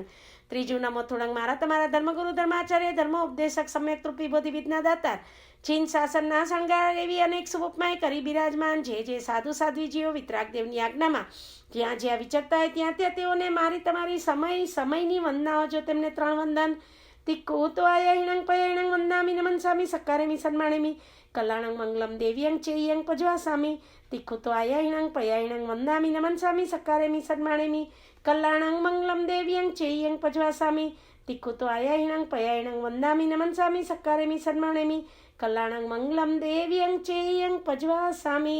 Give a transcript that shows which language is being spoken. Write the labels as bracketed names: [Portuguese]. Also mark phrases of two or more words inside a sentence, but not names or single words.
[Gujarati] ત્રીજું નમોતુણંગ મારા તમારા ધર્મગુરુ ધર્માચાર્ય ધર્મ ઉપદેશક સમ્યક તૃપ્તિ બોધિ વિદ્ના દાતાર ચીન શાસનના શણગાર એવી અનેક શુભોપમાય કરી બિરાજમાન જે સાધુ સાધ્વીજીઓ વિતરાગદેવની આજ્ઞામાં જ્યાં જ્યાં વિચરતા હોય ત્યાં ત્યાં તેઓને મારી તમારી સમયની વંદનાઓ. જો તેમને 3 વંદન [Prakrit languages] तिक्कूत्वायैणं पयैणं वन्दामि नमन्सामि सक्कारेमि सन्माणेमि कल्याणं मङ्गलं देव्यं चेयं पज्वासामि तिक्कूत्वायैणं पयैणं वन्दामि नमन्सामि सक्कारेमि सन्माणेमि कल्याणं मङ्गलं देव्यं चेयं पज्वासामि तिक्कूत्वायैणं पयैणं वन्दामि नमन्सामि सक्कारेमि सन्माणेमि कल्याणं मंगलम देव्यं चेयं पज्वासामि।